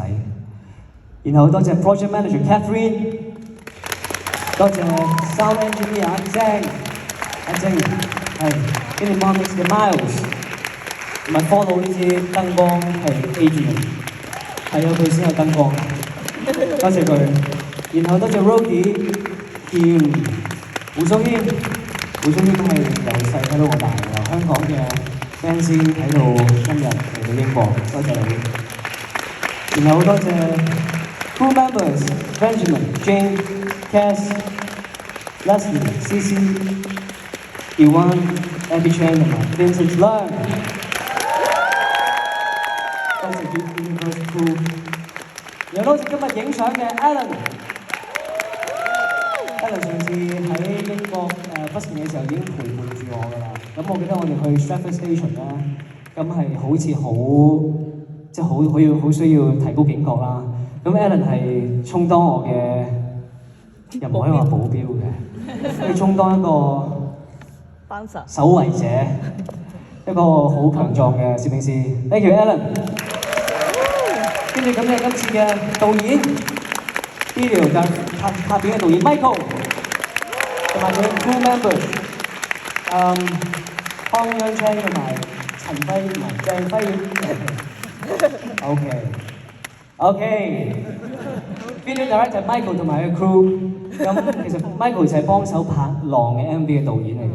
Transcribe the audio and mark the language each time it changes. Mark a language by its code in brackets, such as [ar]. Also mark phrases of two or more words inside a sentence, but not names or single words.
[yue] 然後多謝 [en] Project Manager [yue] Catherine， 多謝 [en] Sound Engineer [yue] 阿晶，係 Kinemonics 嘅 Miles， 同埋 follow 呢支燈光係 Adrian， 係有佢先有燈光，多謝佢。然後多謝 Rody 兼胡宗謙，胡宗謙係由細睇到我大，由香港嘅 fans 睇到今日嚟到英國，多謝你。然後好多謝 [en] crew members [yue] Benjamin、Jane、Cass、Leslie、CC、Ewan、Abby Chan 同埋 Vincent Leung， 多謝 Universe Crew， 又多謝今日影相嘅 Alan。Alan 上次喺英國busking 嘅時候已經陪伴住我㗎啦。咁我記得我哋去 Stratford Station 咧，咁係好似即係好需要提高警覺啦。咁 Alan 係充當我嘅，又唔可以話保鏢嘅，可以充當一個守衛者，一個好強壯嘅攝影師。 [en] Thank you [yue] Alan。跟住感謝今次嘅導演 video 嘅拍片嘅導演 Michael， 同埋佢 [en] crew members， [yue] 康央青同埋陳輝同埋鄭輝。OK。 [en] video director [yue] Michael 同埋佢 crew， 咁其實 Michael 就係幫手拍《浪》嘅 MV 嘅導演嚟嘅。